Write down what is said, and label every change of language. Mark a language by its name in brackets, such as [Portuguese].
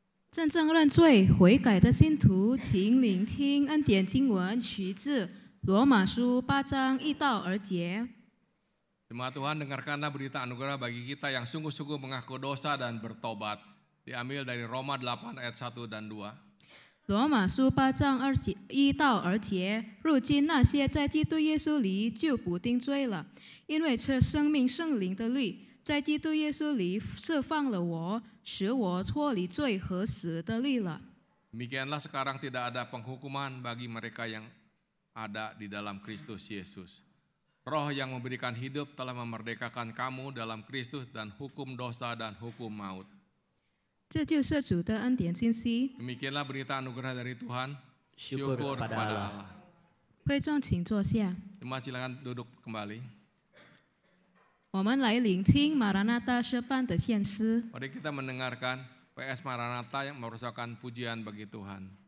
[Chinese] 真正认罪悔改的信徒，请聆听恩典经文，取自罗马书8章1到2节。 [Indonesian] Jemaat Tuhan, dengarkanlah berita anugerah bagi kita yang sungguh-sungguh mengaku dosa dan bertobat. Diambil dari Roma 8 ayat 1 dan 2. [Chinese] 罗马书8章1到2节，如今那些在基督耶稣里就不定罪了，因为这生命圣灵的律在基督耶稣里释放了我，使我脱离罪和死的律了。 [Indonesian] Demikianlah sekarang tidak ada penghukuman bagi mereka yang ada di dalam Kristus Yesus. Roh yang memberikan hidup telah memerdekakan kamu dalam Kristus dan hukum dosa dan hukum maut. [Chinese] 这就是主的恩典信息。 [Indonesian] Demikianlah berita anugerah dari Tuhan. Syukur kepada Allah. [Chinese] 会众请坐下， [Indonesian] Jemaat silakan duduk kembali. [Chinese] 我们来聆听马拉纳大诗班的献诗。 [Indonesian] Mari kita mendengarkan PS Maranatha yang merupakan pujian bagi Tuhan.